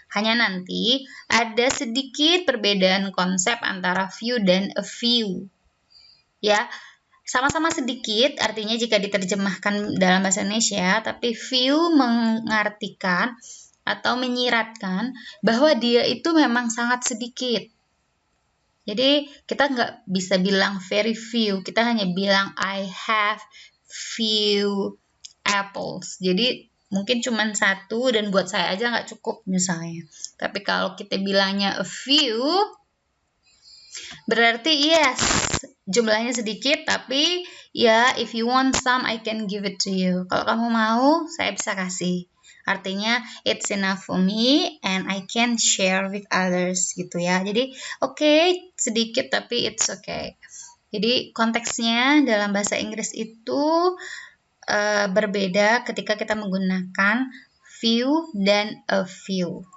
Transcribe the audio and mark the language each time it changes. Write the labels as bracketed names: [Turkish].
[Indonesian] Hanya nanti ada sedikit perbedaan konsep antara few dan a few. Ya, sama-sama sedikit artinya jika diterjemahkan dalam bahasa Indonesia, tapi few mengartikan atau menyiratkan bahwa dia itu memang sangat sedikit. Jadi kita nggak bisa bilang very few, kita hanya bilang [English] I have few apples. [Indonesian] Jadi mungkin cuma 1 dan buat saya aja nggak cukup misalnya. Tapi kalau kita bilangnya [English] a few, [Indonesian] berarti [English] yes, [Indonesian] jumlahnya sedikit, tapi ya [English] if you want some, I can give it to you. [Indonesian] Kalau kamu mau, saya bisa kasih. Artinya [English] it's enough for me and I can share with others [Indonesian] gitu ya. Jadi okay, sedikit tapi [English] it's okay. [Indonesian] Jadi konteksnya dalam bahasa Inggris itu berbeda ketika kita menggunakan few dan a few.